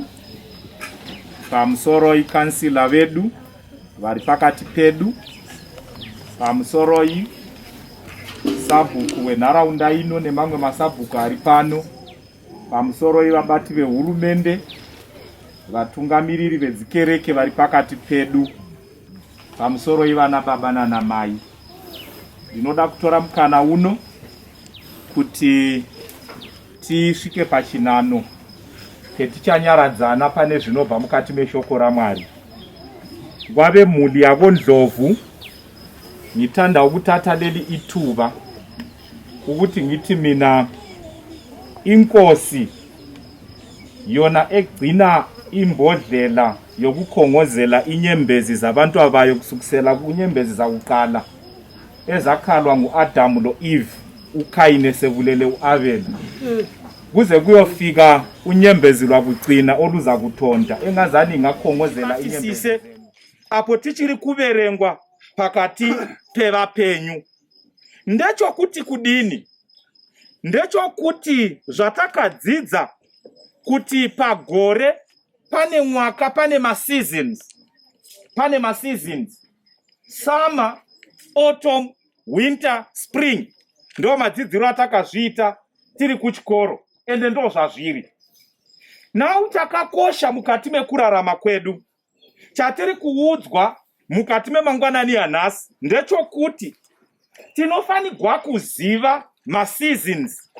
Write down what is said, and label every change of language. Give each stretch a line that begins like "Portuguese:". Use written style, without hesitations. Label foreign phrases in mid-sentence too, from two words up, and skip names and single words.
Shona: Msoroi kansila vedu vari pakati pedu, Msoroi sabhuku wenharaunda ino nemamwe masabhuku ari pano, Msoroi vabati vehurumende, vatungamiriri vedzikereke vari pakati pedu, Msoroi vana baba nana mai. Ndinoda kutora mukana uno kuti tisvike pachinano petichanyaradzana pane zvinobva mukati meshoko raMwari.
North Ndebele: Gwave mhuli yavo Ndlovu ngithanda ukuthatha leli ithuba ukuthi ngithi mina inkosi yona egcina imbodlela yokukhongozela inyembezi zabantu abayo kusukisela kunyembezi zakuqala ezakhalwa nguAdam loEve, uKhayini sevulele uAbel, kuze kuyofika unyembezi lwakugcina oluza kuthonda engazani ngakhongozela inyembezi apo
Shona: tichiri kuverengwa pakati pevapenyu. Ndechokuti kudini? Ndechokuti zvatakadzidza kuti pagore pane mwaka pane maseasons,
English: summer, autumn, winter, spring.
Shona: Ndo madzidziro atakazviita tiri kuchikoro, ende ndo zvazviri. Nau takakosha mukati mekurarama kwedu. Chatiri kuudzwa mukati memangwanani anhasi ndechokuti tinofanirwa kuziva maseasons.